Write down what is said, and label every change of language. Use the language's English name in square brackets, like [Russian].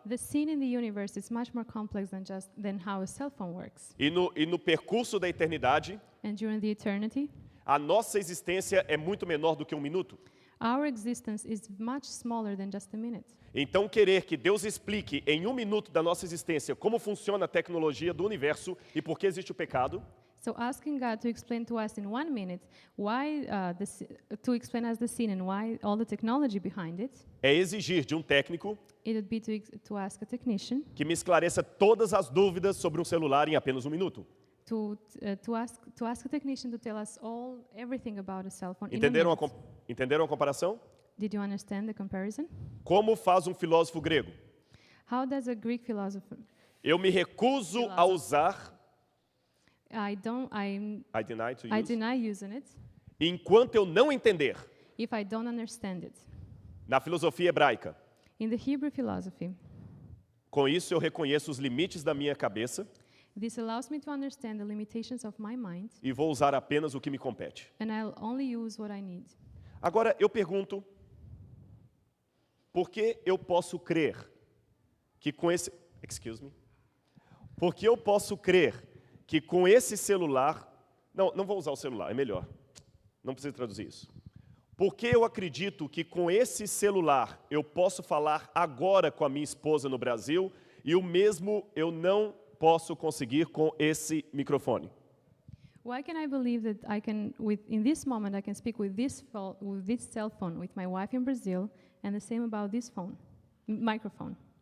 [English] The sin in the universe is much more complex than how a cell phone works. [Portuguese] E no percurso da eternidade, [English] And during the eternity, [Portuguese] a nossa existência é muito menor do que um minuto. [English] our existence is much smaller than just a minute. [Portuguese] Então, querer que Deus explique em um minuto da nossa existência como funciona a tecnologia do universo e por que existe o pecado, [English] So asking God to explain to us in 1 minute why to explain us the sin and why all the technology behind it, [Portuguese] é exigir de um técnico [English] it would be to ask a technician [Portuguese] que me esclareça todas as dúvidas sobre um celular em apenas um minuto. [English] to ask a technician to tell us everything about a cell phone. In a [Portuguese] Entenderam [English] minute. [Portuguese] entenderam a comparação? [English] Did you understand the comparison? [Portuguese] Como faz um filósofo grego? [English] How does a Greek philosopher? [Portuguese] Eu me recuso a usar, [English] I I deny using it [Portuguese] enquanto eu não entender. [English] if I don't understand it. [Portuguese] Na filosofia hebraica, [English] In the Hebrew philosophy, [Portuguese] com isso eu reconheço os limites da minha cabeça [English] this allows me to understand the limitations of my mind, [Portuguese] e vou usar apenas o que me compete. [English] and I'll only use what I need. [Portuguese] Agora eu pergunto, por que eu posso crer que com esse, por que eu posso crer que com esse celular, não vou usar o celular, é melhor, não preciso traduzir isso. Por que eu acredito que com esse celular eu posso falar agora com a minha esposa no Brasil e o mesmo eu não posso conseguir com esse microfone? [English] Why can I believe that in this moment, I can speak with this cell phone with my wife in Brazil, and the same about this microphone?